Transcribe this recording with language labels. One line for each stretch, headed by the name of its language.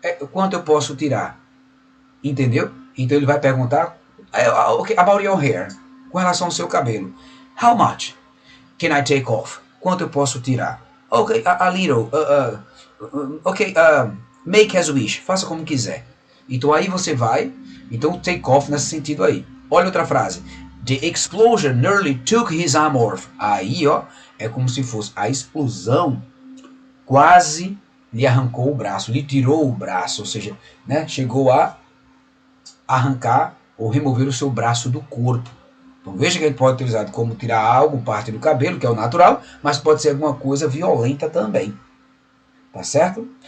Portuguese: Quanto eu posso tirar? Entendeu? Então, ele vai perguntar, okay,
English: about your hair,
Portuguese: com relação ao seu cabelo.
English: How much can I take off?
Portuguese: Quanto eu posso tirar?
English: Ok, a little. Ok, make as wish.
Portuguese: Faça como quiser. Então aí você vai. Então take off nesse sentido aí. Olha outra frase.
English: The explosion nearly took his arm off.
Portuguese: Aí, ó, é como se fosse a explosão quase lhe arrancou o braço, lhe tirou o braço, ou seja, né, chegou a arrancar ou remover o seu braço do corpo. Então veja que ele pode ser utilizado como tirar algo, parte do cabelo, que é o natural, mas pode ser alguma coisa violenta também. Tá certo?